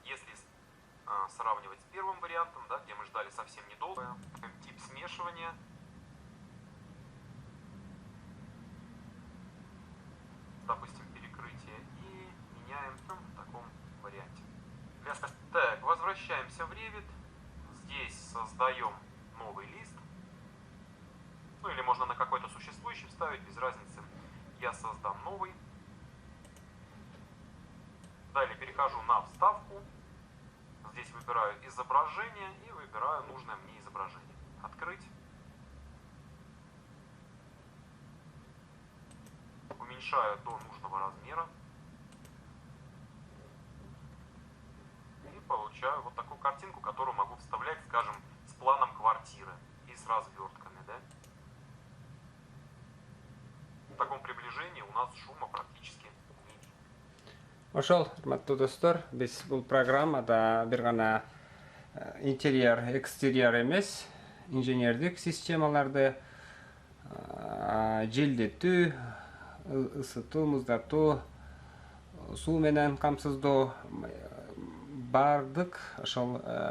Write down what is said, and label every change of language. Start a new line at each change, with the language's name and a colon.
Russian: Если сравнивать с первым вариантом, да, где мы ждали совсем недолго, тип смешивания, допустим, перекрытие, и меняем в таком варианте. Так, возвращаемся в Revit. Здесь создаем новый лист. Ну или можно на какой-то существующий вставить, без разницы. Я создам новый. Далее перехожу на вставку. Здесь выбираю изображение и выбираю нужное мне изображение. Открыть. Уменьшаю до нужного размера. И получаю вот такую картинку, которую могу вставлять, скажем, с планом квартиры и с развертками, да? В таком приближении у нас шума практически не видно.
Kyrgyz: Ошол, урматтуу достор, биз бул программада бир гана интерьер, экстерьер эмес, инженердик системаларды желдетүү, ысытуу, муздатуу, суу менен камсыздоо, бардык ошол